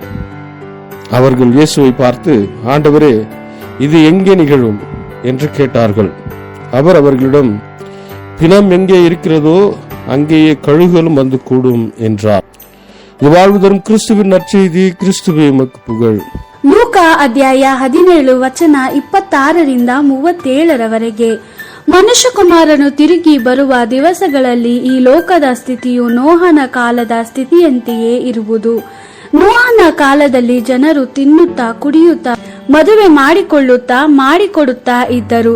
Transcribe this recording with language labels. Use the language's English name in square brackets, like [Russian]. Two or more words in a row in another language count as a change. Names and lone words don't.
[Tamil] அவர்கள் இயேசுவை பார்த்து, ஆண்டவரே, இது எங்கே நிகழும் என்று கேட்டார்கள். அவர் அவர்களிடம், பிணம் எங்கே இருக்கிறதோ அங்கேயே கழுகுகளும் வந்து கூடும் என்றார். இவ்வாழ்வு தரும் கிறிஸ்துவின் நற்செய்தி. கிறிஸ்துவே உமக்கு புகழ். [Kannada] ಲೂಕಾ ಅಧ್ಯಾಯ 17 ವಚನ 26-37 ಮನುಷ್ಯಕುಮಾರನು ತಿರುಗಿ ಬರುವ ದಿವಸಗಳಲ್ಲಿ ಈ ಲೋಕದ ಸ್ಥಿತಿಯು ನೋಹನ ಕಾಲದ ಸ್ಥಿತಿಯಂತೆಯೇ ಇರುವುದು. ನೋಹನ ಕಾಲದಲ್ಲಿ ಜನರು ತಿನ್ನುತ್ತಾ ಕುಡಿಯುತ್ತಾ ಮದುವೆ ಮಾಡಿಕೊಡುತ್ತಾ ಇದ್ದರು.